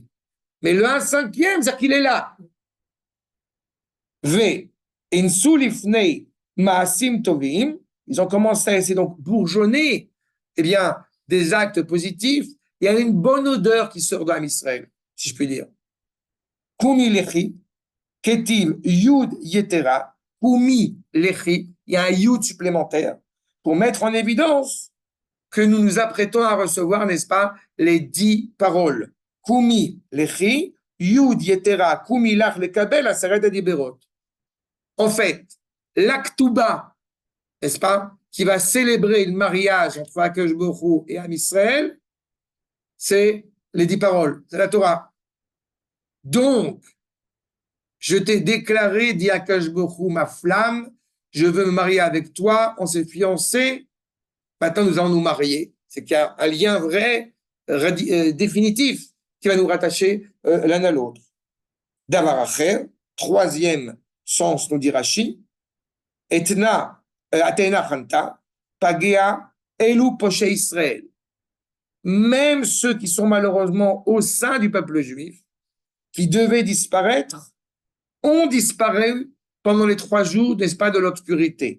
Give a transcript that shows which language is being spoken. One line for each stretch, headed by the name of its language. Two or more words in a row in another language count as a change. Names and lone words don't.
French: Mais le 1/5, c'est-à-dire qu'il est là. Ils ont commencé à essayer donc bourgeonner des actes positifs. Il y a une bonne odeur qui sort d'
Hebrew: עם ישראל,
French: si je puis dire.
Hebrew: קומי לכי, כתיב יו״ד יתירה, קומי לכי,
French: il y a un yud supplémentaire pour mettre en évidence que nous nous apprêtons à recevoir, n'est-ce pas, les 10 paroles.
Hebrew: קומי לכי, יו״ד יתירה, קומי לך לקבל עשרת הדברות.
French: En fait, l'Aktuba, n'est-ce pas, qui va célébrer le mariage entre
Hebrew: הקדוש ברוך הוא
French: et
Hebrew: עם ישראל,
French: c'est les 10 paroles, c'est la Torah. Donc, je t'ai déclaré, dit
Hebrew: הקדוש ברוך הוא,
French: ma flamme, je veux me marier avec toi, on s'est fiancés, maintenant nous allons nous marier. C'est qu'il y a un lien vrai, définitif, qui va nous rattacher l'un à l'autre.
Hebrew: דבר אחר,
French: troisième sens, nous dit Rashi,
Hebrew: התאנה, התאנה חנטה, פגיה, אלו פושעי ישראל.
French: Même ceux qui sont malheureusement au sein du peuple juif, qui devaient disparaître, ont disparu pendant les 3 jours, n'est-ce pas, de l'obscurité.